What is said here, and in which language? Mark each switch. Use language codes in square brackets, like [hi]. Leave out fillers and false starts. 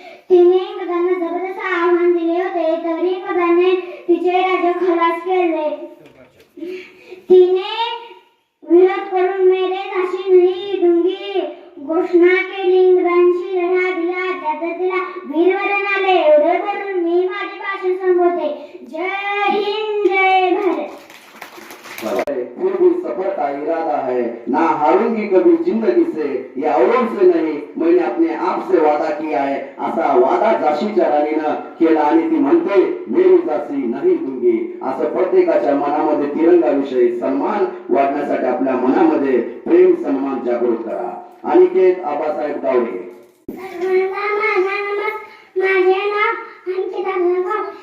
[mr] तिने इंग्रजांना जबरदस्त आव्हान दिले होते, तरी इंग्रजांनी तिचे राज्य खलास केले. तिने विरोध करून [hi] मेरे झाशी नाही दूंगी [mr] घोषणा केली. इंग्रजांशी लढा दिला, त्यात तिला वीरवरण आले. एवढे बोलून मी माझे भाषण संपवते. जय हिंद, जय भारत. [hi] फिर भी सफर का इरादा है, ना हारूंगी कभी जिंदगी से, ये औरों से नहीं मैंने अपने आप से वादा किया है. [mr] असा वादा झाशीच्या राणीनं केला आणि ती म्हणते [hi] मेरी झाशी नाही दूंगी. [mr] असं प्रत्येकाच्या मनामध्ये तिरंगाविषयी सन्मान वाढण्यासाठी आपल्या मनामध्ये प्रेम सन्मान जागृत करा. अनिकेत आबासाहेब गावडे. सर्वांना माझा माझे नाव अंकिता गावडे.